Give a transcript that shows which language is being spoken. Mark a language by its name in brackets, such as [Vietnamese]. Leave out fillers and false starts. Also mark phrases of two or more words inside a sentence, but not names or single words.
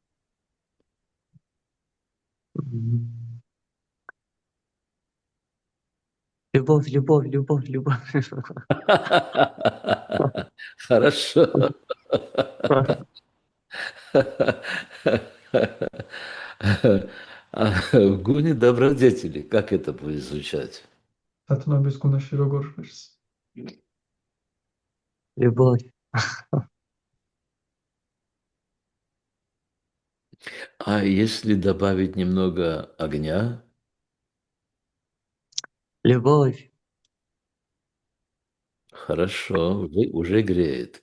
[Russian] Любовь, любовь, любовь, любовь. Хорошо. А в гуне добродетели, как это будет звучать? [Georgian] სათნოების გუნაში როგორ ჟღერს? [Russian] Любовь. А если добавить немного огня? Любовь. Хорошо, уже греет.